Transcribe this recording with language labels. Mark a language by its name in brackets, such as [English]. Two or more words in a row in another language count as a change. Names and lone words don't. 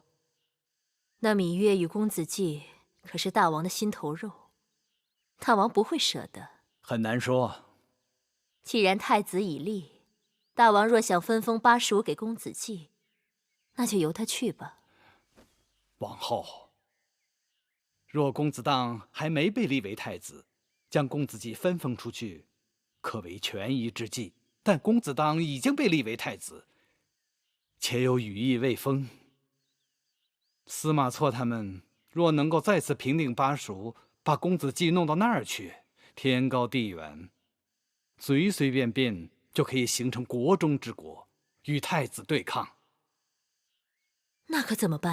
[Chinese] 那羋月與公子驥可是大王的心頭肉，大王不會捨得。很難說。既然太子已立，大王若想分封巴蜀給公子驥，那就由他去吧。王後，若公子當還沒被立為太子，將公子驥分封出去，可為權宜之計。但公子當已經被立為太子，且有羽翼未豐。司馬錯他們若能夠再次平定巴蜀，把公子驥弄到那兒去，天高地遠，隨隨便便就可以形成國中之國，與太子對抗。